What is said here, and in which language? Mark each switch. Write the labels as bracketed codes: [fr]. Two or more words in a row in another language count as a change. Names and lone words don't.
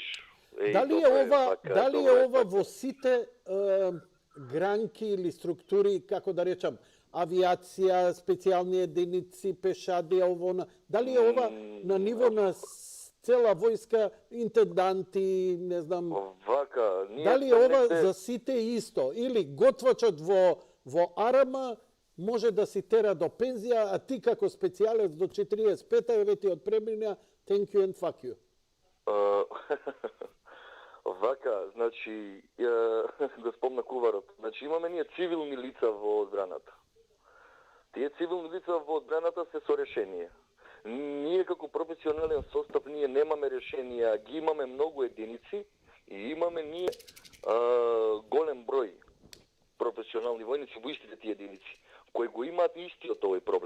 [mk] Дали е ова во сите гранки или структури, како да речам, авиација, специјални единици, пешадија, дали е ова на ниво на цела војска, интенданти, не знам. Вака, ние Дали сме ова негде- за сите исто? Или готвачот во Арама може да си тера до пензија, а ти како специјалец до 45-та еве ти од премина, [en] thank you and fuck you. [mk] Вака, значи, да спомна куварот. Значи, имаме ние цивилни лица во одбраната. Тие цивилни лица во одбраната се со решение. Ние како професионален состав, ние немаме решенија, ги имаме многу единици и имаме ние голем број професионални војници во истите тие единици, кои го имаат истиот овој проблем.